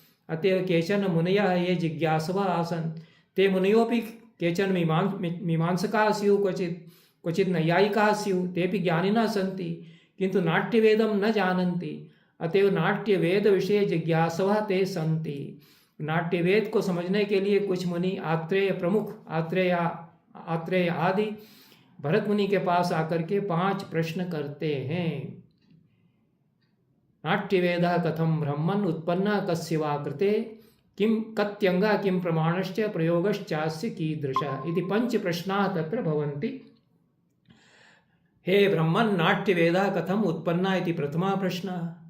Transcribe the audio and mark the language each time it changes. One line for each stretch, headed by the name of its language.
Sanskrit: अतएव केचन मुनयः ये जिज्ञासवः आसन् ते मुनयोऽपि केचन मीमांसकाः स्युः क्वचित् नैयायिकाः स्युः तेऽपि ज्ञानिनः सन्ति किन्तु नाट्यवेदं न जानन्ति। अतएव नाट्यवेद विषये जिज्ञासवः ते सन्ति।
Hindi: नाट्यवेद को समझने के लिए कुछ मुनि आत्रेय प्रमुख आत्रेय आदि भरत मुनि के पास आकर के 5 प्रश्न करते हैं।
Sanskrit: नाट्यवेदः कथं ब्रह्मन् उत्पन्नः कस्य वा कृते किं कत्यङ्गः किं प्रमाणश्च प्रयोगश्चास्य कीदृशः इति 5 प्रश्नाः तत्र भवन्ति। हे ब्रह्मन् नाट्यवेदः कथम् उत्पन्नः इति प्रथमः प्रश्नः।